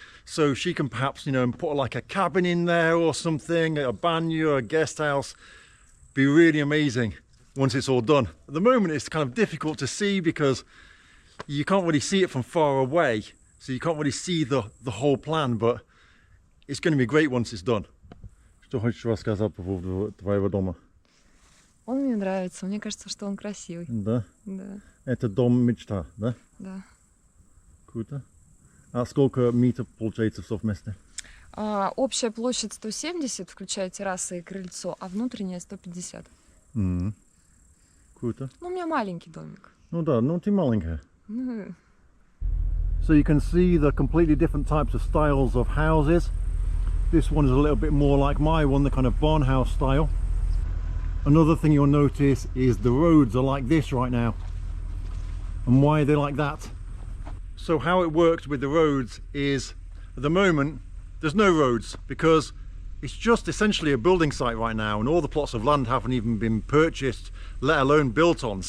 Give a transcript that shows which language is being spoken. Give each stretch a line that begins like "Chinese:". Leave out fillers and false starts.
English: so she can perhaps, you know, put like a cabin in there or something, a banyo, a guest house. Be really amazing once it's all done. At the moment it's kind of difficult to see because you can't really see it from far away, so you can't really see the whole plan, but it's going to be great once it's done.
Russian: Что хочешь рассказать по поводу твоего дома? Он мне нравится, мне кажется, что он красивый. Да? Да. Это дом мечта, да? Да. Круто. А сколько метров получается все вместе? Общая площадь 170, включая террасы и крыльцо, а внутренняя 150. Круто. Ну, у меня маленький домик. Ну да, ну ты маленькая.
English: So you can see the completely different types of styles of houses. This one is a little bit more like my one, the kind of barn house style. Another thing you'll notice is the roads are like this right now. And why are they like that? So how it works with the roads is, at the moment, there's no roads because it's just essentially a building site right now, and all the plots of land haven't even been purchased, let alone built on.